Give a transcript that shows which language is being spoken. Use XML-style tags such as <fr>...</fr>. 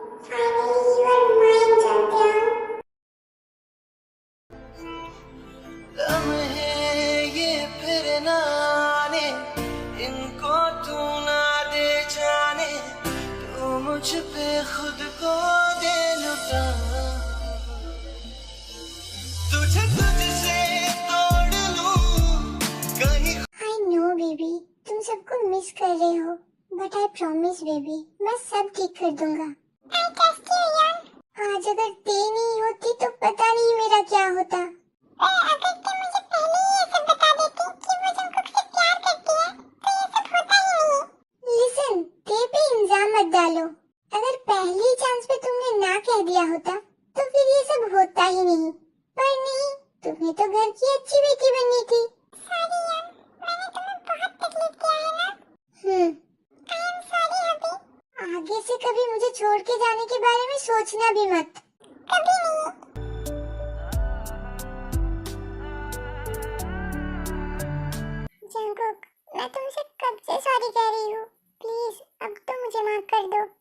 <en>Finally you are mine, champion.</en> <hi>लम्हे ये फिर ना आने, इनको तू ना दे जाने, तू मुझ पे खुद को दे लुटा। तुझे तुझसे तोड़ लूं कहीं।</hi> <en>I know baby,</en> <hi>तुम सबको मिस कर रहे हो,</hi> <en>but I promise baby,</en> <hi>मैं सब ठीक कर दूंगा।</hi> <en>I trust you यार।</en> <hi>आज अगर ते नहीं होती तो पता नहीं मेरा क्या होता। अगर तुम मुझे पहले ही ये सब बता देती कि वो जंगकुक से प्यार करती है, तो ये सब होता ही नहीं। Listen, ते पे इल्जाम मत डालो। अगर पहली चांस पे तुमने ना कह दिया होता, तो फिर ये सब होता ही नहीं। पर नहीं, तुम्हें तो घर की अच्छी बेटी बननी थी। Sorry यार, मैंने तुम्हें बहुत तकलीफ दिया है ना।</hi> <en>I am sorry अभी।</en> <hi>आगे से कभी मुझे छोड़ के जाने के बारे में सोचना भी मत। कभी नहीं। जंगकुक, मैं तुमसे कब से सॉरी कह रही हूँ। प्लीज अब तो मुझे माफ कर दो।</hi>